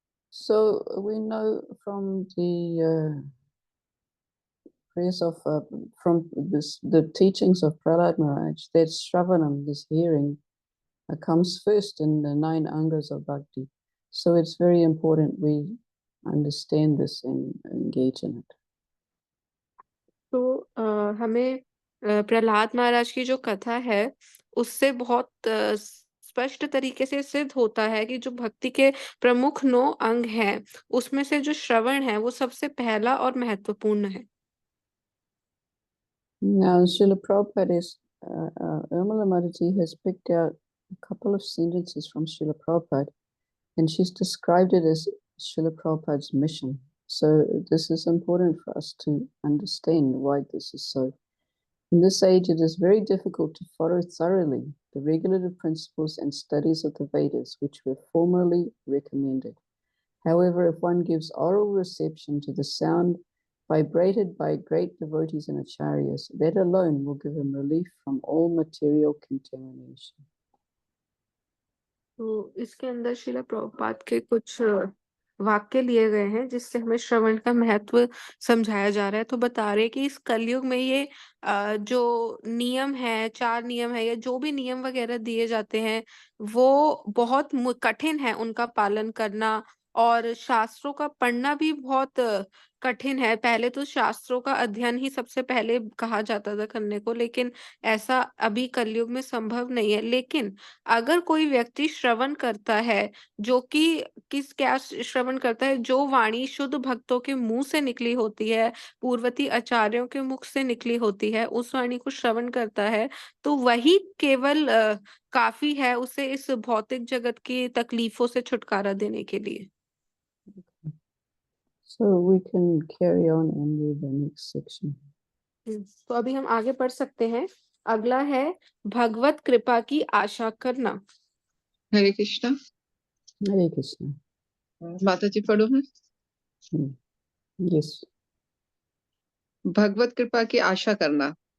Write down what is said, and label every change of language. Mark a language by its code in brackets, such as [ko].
[en] So we know from the prayers of the teachings of Prahlad Maharaj that Shravanam, this hearing, comes first in the 9 angas of bhakti. So it's very important we understand this and engage in it. [hi] तो हमें प्रहलाद महाराज की जो कथा है उससे बहुत स्पष्ट तरीके से सिद्ध होता है कि जो भक्ति के प्रमुख 9 अंग हैं उसमें से जो श्रवण है वो सबसे पहला और महत्वपूर्ण है। [en] Now, Srila Prabhupada Urmila Mataji has picked out a couple of sentences from Srila Prabhupada, and she's described it as Srila Prabhupada's mission. So this is important for us to understand why this is so. In this age, it is very difficult to follow thoroughly the regulative principles and studies of the Vedas, which were formerly recommended. However, if one gives oral reception to the sound vibrated by great devotees and acharyas, that alone will give him relief from all material contamination. [hi] तो इसके अंदर श्रील प्रभुपाद के कुछ वाक्य लिए गए हैं जिससे हमें श्रवण का महत्व समझाया जा रहा है। तो बता रहे हैं कि इस कलयुग में ये जो नियम है, 4 नियम है या जो भी नियम वगैरह दिए जाते हैं वो बहुत कठिन है उनका पालन करना, और शास्त्रों का पढ़ना भी बहुत कठिन है। पहले तो शास्त्रों का अध्ययन ही सबसे पहले कहा जाता था करने को, लेकिन ऐसा अभी कलयुग में संभव नहीं है। लेकिन अगर कोई व्यक्ति श्रवण करता है, जो कि क्या श्रवण करता है, जो वाणी शुद्ध भक्तों के मुंह से निकली होती है, पूर्ववर्ती आचार्यों के मुख से निकली होती है, उस वाणी को श्रवण करता है, तो वही केवल काफी है उसे इस भौतिक जगत की तकलीफों से छुटकारा देने के लिए। [en] So we can carry on and read the next section. [hi] तो अभी हम आगे पढ़ सकते हैं। अगला है भगवत कृपा की आशा करना। हरे कृष्णा। [en] Hare Krishna. [hi] माता जी पढ़ो है। [en] Yes. [hi] भगवत कृपा की आशा करना।